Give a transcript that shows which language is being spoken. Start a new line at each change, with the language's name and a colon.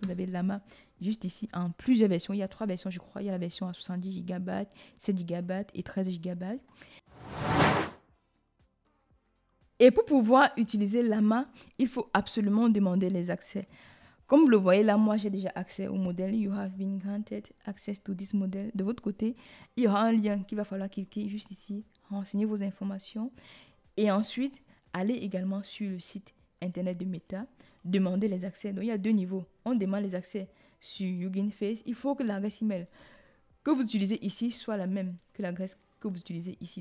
French: Vous avez Llama juste ici en plusieurs versions. Il y a 3 versions, je crois. Il y a la version à 70 Go, 7 Go et 13 Go. Et pour pouvoir utiliser Llama, il faut absolument demander les accès. Comme vous le voyez là, moi j'ai déjà accès au modèle.
English: You have been granted access to this model.
French: De votre côté, il y aura un lien qu'il va falloir cliquer juste ici, renseigner vos informations et ensuite aller également sur le site internet de Meta, demander les accès. Donc, il y a 2 niveaux. On demande les accès sur Hugging Face. Il faut que l'adresse email que vous utilisez ici soit la même que l'adresse que vous utilisez ici.